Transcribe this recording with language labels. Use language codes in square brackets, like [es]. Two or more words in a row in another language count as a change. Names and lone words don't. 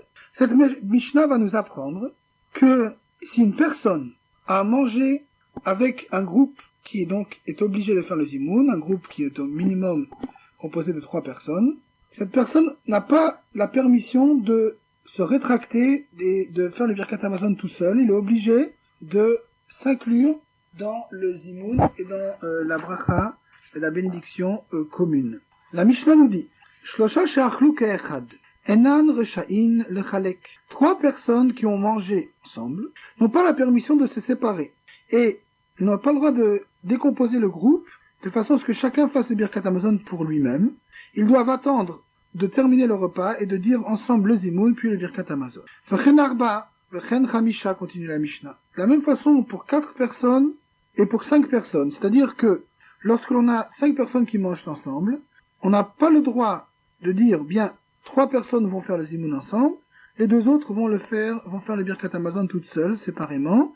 [fr] Cette Mishnah va nous apprendre que si une personne a mangé avec un groupe qui est obligé de faire le zimoun, un groupe qui est au minimum composé de 3 personnes, cette personne n'a pas la permission de se rétracter et de faire le [he] ברכת המזון [fr] tout seul. Il est obligé de s'inclure dans le zimoun et dans la bracha et la bénédiction commune. La Mishnah nous dit [he] שלשה שאכלו כאחד אינן רשאין לחלק. [fr] 3 personnes qui ont mangé ensemble n'ont pas la permission de se séparer et n'ont pas le droit de décomposer le groupe de façon à ce que chacun fasse le [he] ברכת המזון [fr] pour lui-même. Ils doivent attendre de terminer le repas et de dire ensemble le zimoun puis le [he] ברכת המזון. וכן ארבעה וכן חמשה, [fr] continue la Mishnah. De la même façon pour 4 personnes et pour 5 personnes. C'est-à-dire que lorsque l'on a 5 personnes qui mangent ensemble, on n'a pas le droit de dire, bien, 3 personnes vont faire le zimoun ensemble, les 2 autres vont faire le [he] ברכת המזון [fr] toutes seules, séparément.